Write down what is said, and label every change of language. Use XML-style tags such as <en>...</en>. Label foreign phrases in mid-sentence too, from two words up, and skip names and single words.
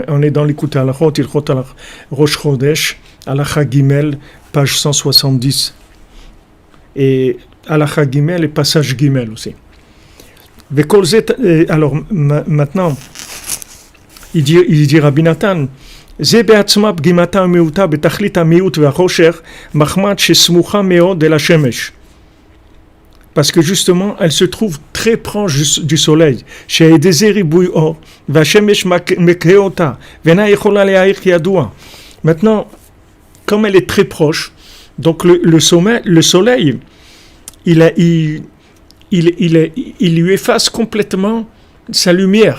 <fr>On est dans l'écoute à la Rosh Chodesh, Halacha Gimel, page 170. Et Halacha Gimel et passage Gimel aussi. Alors maintenant, il dit Rabbi Nathan,</fr> <he>זה בעצמה פגימתה ומיעוטה בתכלית המיעוט והחושך, מחמד שסמוכה מאוד אל השמש.</he> <fr>Parce que justement, elle se trouve très proche du soleil. Maintenant, comme elle est très proche, donc le soleil, il lui efface complètement sa lumière.</fr>